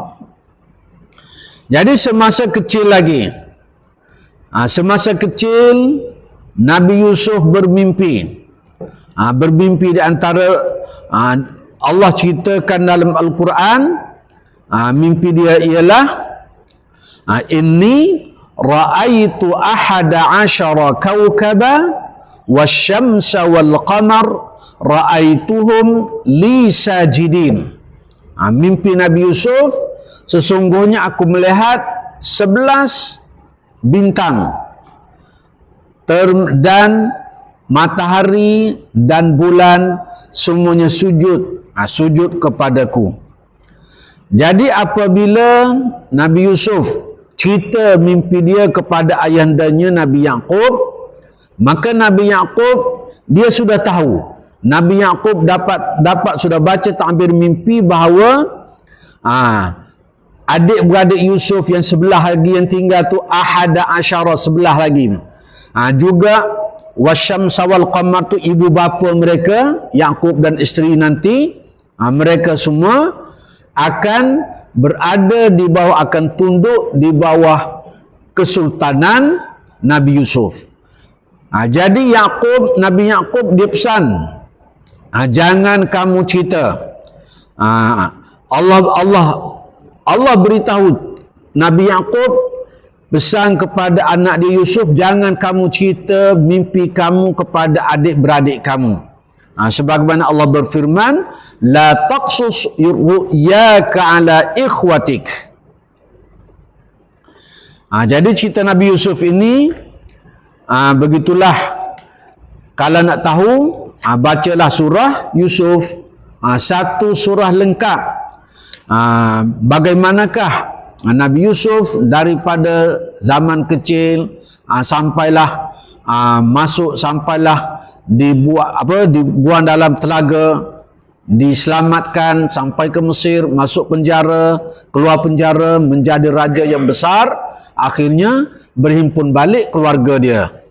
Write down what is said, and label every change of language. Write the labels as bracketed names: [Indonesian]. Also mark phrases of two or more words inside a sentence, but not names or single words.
[Malay] Jadi semasa kecil lagi, semasa kecil Nabi Yusuf bermimpi. Bermimpi di antara Allah ceritakan dalam Al-Quran, mimpi dia ialah [Arabic] إني رأيت أحد عشر كوكبا والشمس والقمر رأيتهم لي ساجدين. [Malay] Mimpi Nabi Yusuf, sesungguhnya aku melihat 11 bintang dan matahari dan bulan semuanya sujud, sujud kepadaku. Jadi apabila Nabi Yusuf cerita mimpi dia kepada ayahandanya Nabi Yaqub, maka Nabi Yaqub dia sudah tahu. Nabi Yaqub dapat sudah baca takbir mimpi bahawa adik-beradik Yusuf yang sebelah lagi yang tinggal tu [Arabic] أحد عشر, [Malay] sebelah lagi tu. Juga [Arabic] والشمس والقمر [Malay] tu ibu bapa mereka Yaqub dan isteri nanti, mereka semua akan berada di bawah, akan tunduk di bawah kesultanan Nabi Yusuf. Jadi Nabi Yaqub dia pesan, jangan kamu cerita. Allah beritahu Nabi Yaqub, pesan kepada anak dia Yusuf, jangan kamu cerita mimpi kamu kepada adik-beradik kamu. Sebagaimana Allah berfirman, [Arabic] لا تقصص رؤياك على إخوتك. [Malay] Jadi cerita Nabi Yusuf ini begitulah. Kalau nak tahu, bacalah surah Yusuf, satu surah lengkap. Bagaimanakah Nabi Yusuf daripada zaman kecil sampailah sampailah dibuang dalam telaga, diselamatkan sampai ke Mesir, masuk penjara, keluar penjara, menjadi raja yang besar, akhirnya berhimpun balik keluarga dia.